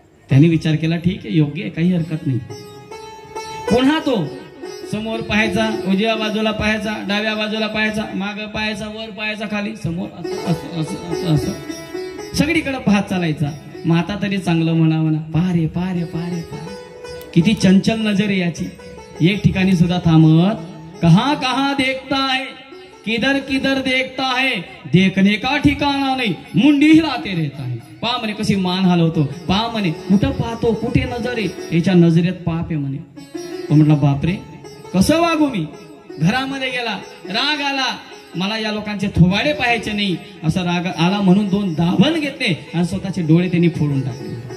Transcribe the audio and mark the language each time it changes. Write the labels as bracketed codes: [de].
[mr] त्यांनी विचार केला, ठीक आहे, योग्य आहे, काही हरकत नाही. पुन्हा तो समोर पाहायचा, उजव्या बाजूला पाहायचा, डाव्या बाजूला पाहायचा, माग पाहायचा, वर पाहायचा, खाली, समोर, असं असं असं असं सगळीकडे पाहत चालायचा. मग आता तरी चांगलं म्हणावं ना, पारे पारे पारे पारे, किती चंचल नजर आहे याची, एक ठिकाणी सुद्धा थांबत, [hi] कहां कहां देखता है, किधर किधर देखता है, देखने का ठिकाणा नाही, मुंडी हिलाते रहता है. [mr] पहा म्हणे कशी मान हलवतो, पहा म्हणे कुठं पाहतो, कुठे नजर आहे, याच्या नजरेत पाप आहे म्हणे. तो म्हटला बापरे कसं वागू मी. घरामध्ये गेला, राग आला, मला या लोकांचे थोबाडे पाहायचे नाही असा राग आला म्हणून 2 दाभण घेतले आणि स्वतःचे डोळे त्यांनी फोडून टाकले.